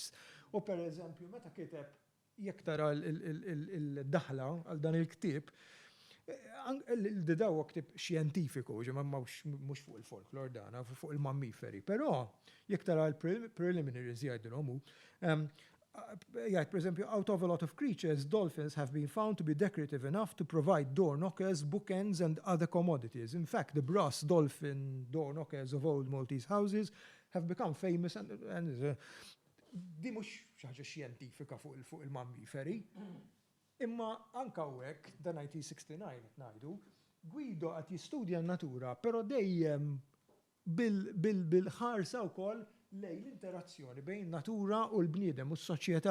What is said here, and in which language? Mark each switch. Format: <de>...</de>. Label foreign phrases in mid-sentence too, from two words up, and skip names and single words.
<mt>U pereżempju meta kiteb jekk tara l-daħla għal dan il-ktieb, il-didaw ktieb xjentifiku, mhux fuq il-folklor dana, fuq il-mammiferi. Però jekk tara l-preliminaries jgħidulhom hu, jgħid pereżempju,</mt> <en>out of a lot of creatures, dolphins have been found to be decorative enough to provide door knockers, bookends and other commodities. In fact, the brass dolphin door knockers of old Maltese houses have become famous and</en> <mt>di mhux xi ħaġa xjentifika fuq il-mammiferi. Imma anke hekk dan 1969 qed ngħidu, Guido qed jistudja n-natura, però dejjem bil-ħarsa wkoll lejn l-interazzjoni bejn natura u l-bniedem u s-soċjetà.</mt>